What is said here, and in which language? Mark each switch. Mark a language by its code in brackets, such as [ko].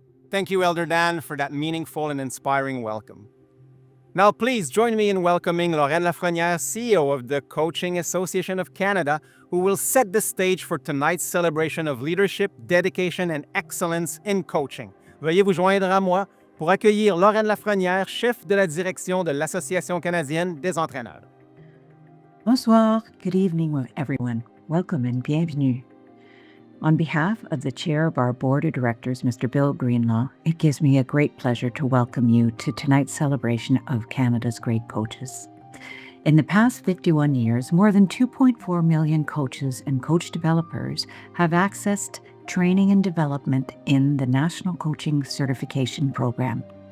[en] Thank you, Elder Dan, for that meaningful and inspiring welcome. Now, please join me in welcoming Lorraine Lafrenière, CEO of the Coaching Association of Canada, who will set the stage for tonight's celebration of leadership, dedication, and excellence in coaching. [fr] Veuillez vous joindre à moi pour accueillir Lorraine Lafrenière, chef de la direction de l'Association canadienne des entraîneurs. Bonsoir, [en] good evening everyone. Welcome and [fr] bienvenue. [en] On behalf of the chair of our board of directors, Mr. Bill Greenlaw, it gives me a great pleasure to welcome you to tonight's celebration of Canada's great coaches. In the past 51 years, more than 2.4 million coaches and coach developers have accessed training and development in the National Coaching Certification Program.